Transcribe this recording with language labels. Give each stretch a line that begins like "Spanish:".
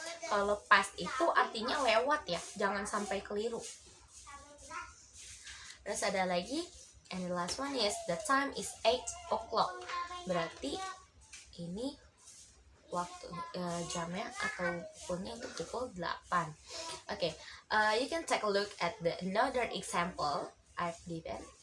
Indonesian: Kalau past itu artinya lewat ya, jangan sampai keliru. Terus ada lagi,
English: and the last one is the time is 8 o'clock.
Indonesian: Berarti ini waktu jamnya atau pukulnya itu pukul 8.
English: Okay, you can take a look at the another example I've given.